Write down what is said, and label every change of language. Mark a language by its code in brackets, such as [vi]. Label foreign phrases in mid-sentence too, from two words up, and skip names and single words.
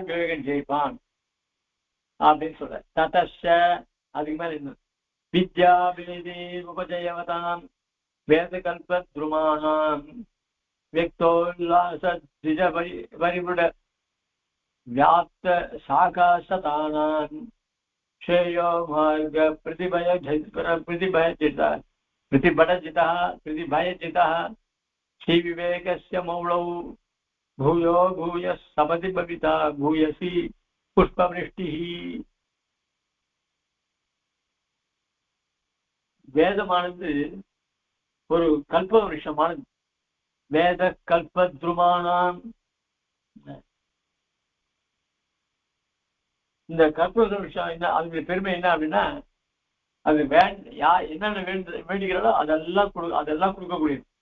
[ta] விவேகன் ஜெயிப்பான் அப்படின்னு சொல்ற. ததஷ அதுக்கு மேல என்ன? [sa] विद्या वेदि उपजयवताम् वेद कल्प द्रुमाणाम् व्यक्तोल्लास परिपुट व्याप्त शाखाशतानाम् श्रेयो मार्ग प्रतिभयजितः श्रीविवेकस्य मौलौ भूयो भूय सपदि भविता भूयसी पुष्पवृष्टिः. [ta] வேதமானது ஒரு கல்ப விருஷமானது. [sa] वेद कल्पद्रुमाणाम्. [ta] இந்த கல்ப விருஷம் என்ன, அதனுடைய பெருமை என்ன அப்படின்னா, அது என்னென்ன வேண்டுகிறதோ அதெல்லாம் கொடுக்கக்கூடியது.